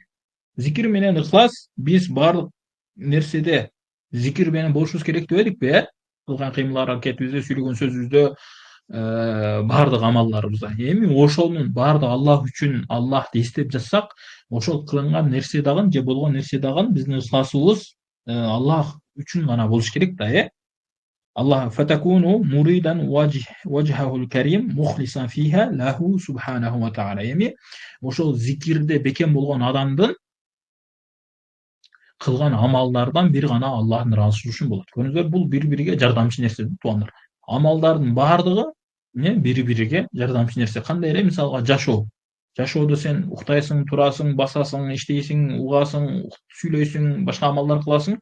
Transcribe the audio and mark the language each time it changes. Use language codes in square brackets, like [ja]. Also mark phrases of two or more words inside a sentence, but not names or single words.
[ky] Зикир менен ыкылас биз баардык нерседе зикир менен болушубуз керек дебедикпи? Кылган кыймыл аракетибизде, сүйлөгөн сөзүбүздө, баардык амалдарыбызда. Эми ошонун баардыгы Аллах үчүн, Аллахты эстеп жатсак, ошол кылынган нерсе дагы же болгон нерсе дагы биздин ыкыласыбыз Аллах үчүн гана болуш керек да, [ar] الله فلتكن مريدا وجهه الكريم مخلصا فيها له سبحانه وتعالى. [ky] Эми ошол зикирде бекем болгон адамдын кылган амалдардан бир гана Аллахтын ыраазычылыгы үчүн болот. Көрүңүздөр, бул бири-бириге жардамчы нерсе туугандар. Амалдардын баардыгы бири-бириге жардамчы нерсе. Кандай эле мисалга жашоо. Жашоодо сен уктайсың, турасың, басасың, иштейсиң, угасың, сүйлөйсүң, башка амалдар кыласың.